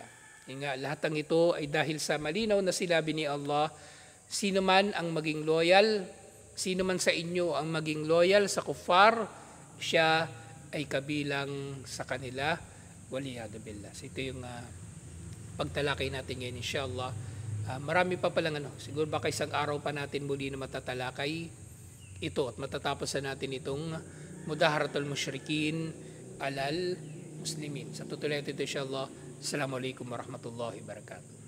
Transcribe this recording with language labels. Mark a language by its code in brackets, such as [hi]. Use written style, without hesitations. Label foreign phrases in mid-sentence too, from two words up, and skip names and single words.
[tl] Nga, lahat ng ito ay dahil sa malinaw na sinabi ni Allah, sino man ang maging loyal, sino man sa inyo ang maging loyal sa kuffar, siya ay kabilang sa kanila, [ar] والعياذ بالله. [tl] So ito yung pagtalakay natin ngayon, inshallah. Marami pa palang siguro baka isang araw pa natin muli na matatalakay ito at matatapos na natin itong [ar] مظاهرة المشركين على المسلمين. [tl] Sa tutuloy ito inshallah. [ar] السلام عليكم ورحمة الله وبركاته.